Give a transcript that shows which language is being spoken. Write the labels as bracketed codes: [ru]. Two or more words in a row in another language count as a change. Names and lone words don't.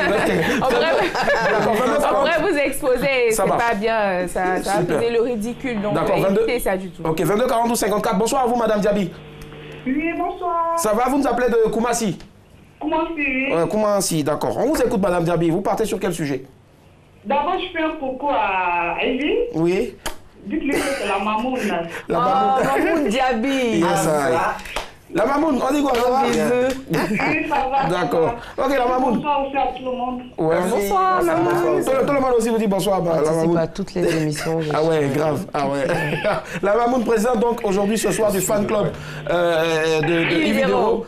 [fr] On pourrait vous exposer, c'est pas bien, ça va poser le ridicule, donc évitez ça du tout. Ok, 22 42 54. Bonsoir à vous, Madame Diaby. Oui, bonsoir. Ça va, vous nous appelez de Koumassi? Koumassi. Koumassi, d'accord. On vous écoute, Madame Diaby. Vous partez sur quel sujet? D'abord, je fais un coucou à Evie. Oui. Dites-lui que c'est la mamoune. La mamoune. Mamoune Diaby. Yes, la mamoune, on dit quoi? Ça va? Oui, ça va. D'accord. Ok, la mamoune. Bonsoir aussi à tout le monde. Ouais. Bonsoir, mamoune. Tout le monde aussi vous dit bonsoir, la mamoune. Pas toutes les émissions. Ah ouais, grave. Ah ouais. La mamoune présente donc aujourd'hui ce soir du fan club de Yves Dero.